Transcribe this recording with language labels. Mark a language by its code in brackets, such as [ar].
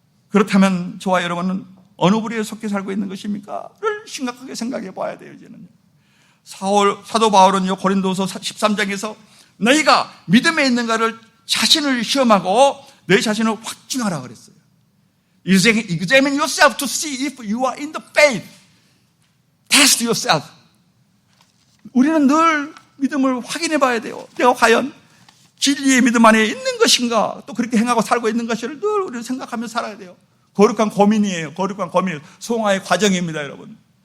[ko] 그렇다면 저와 여러분은 어느 부류에 속해 살고 있는 것입니까?를 심각하게 생각해 봐야 돼요, 이제는. 사도 바울은요, 고린도서 13장에서 너희가 믿음에 있는가를 자신을 시험하고 너희 자신을 확증하라 그랬어요. [en] Examine yourself to see if you are in the faith. Test yourself. [ko] 우리는 늘 믿음을 확인해 봐야 돼요. 내가 과연 진리의 믿음 안에 있는 것인가, 또 그렇게 행하고 살고 있는 것을 늘 우리는 생각하며 살아야 돼요. 거룩한 고민이에요. 거룩한 고민. 송화의 과정입니다, 여러분.